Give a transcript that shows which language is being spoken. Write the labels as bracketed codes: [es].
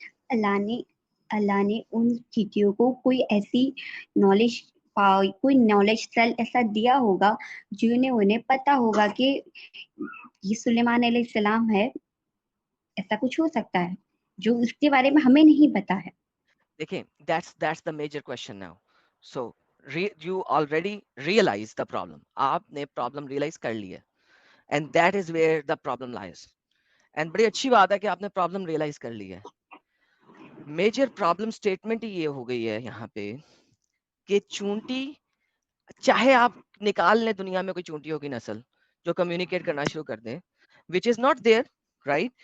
[ur] اللہ نے ان چیٹیوں کو کوئی ایسی نالج کوئی نالج سیل ایسا دیا ہوگا جنہیں انہیں پتا ہوگا کہ یہ سلیمان علیہ السلام ہے. ایسا کچھ ہو سکتا ہے جو اس کے بارے میں ہمیں نہیں پتا ہے. [en] دیکھیں that's the major question now. So you already realize the problem. [ur] آپ نے problem realize کر لی ہے [en] and that is where the problem lies. [ur] and بڑی اچھی بات ہے کہ آپ نے problem realize کر لی ہے. میجر پرابلم اسٹیٹمنٹ یہ ہو گئی ہے یہاں پہ کہ چونٹی چاہے آپ نکال لیں دنیا میں کوئی چونٹیوں کی نسل جو کمیونیکیٹ کرنا شروع کر دیں [en] Which is not there right.